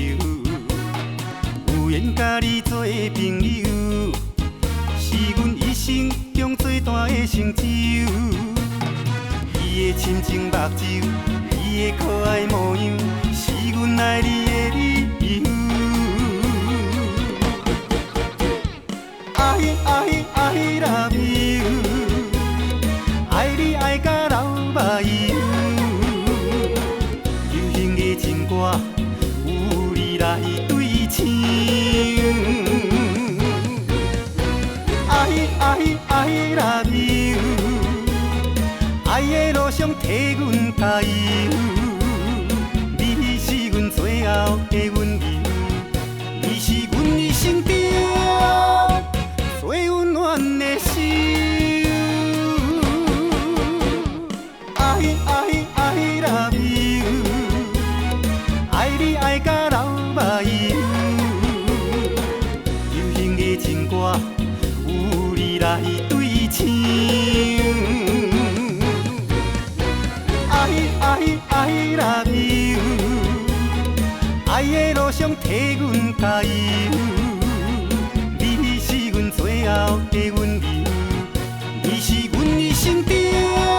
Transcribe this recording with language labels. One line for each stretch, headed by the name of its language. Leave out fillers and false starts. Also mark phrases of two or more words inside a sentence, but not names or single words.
Min Nan Chinese: 有缘甲你做朋友，是阮一生中最大的成就。伊的深情目睭，伊的可爱模样，是阮爱你的理由。
English: I love you，
Min Nan Chinese: 爱你爱甲流目油。流行的情歌有你来对唱。
English: I love you，
Min Nan Chinese: 爱的路上替阮加油。你是阮最后的温柔，你是阮一生中最温暖的心。
English: I love you，
Min Nan Chinese: 爱你爱甲流目油。流行的情歌有你来对唱。
English: I love you，
Min Nan Chinese: 爱的路上替阮加油。你是阮最后的温柔，你是阮一生中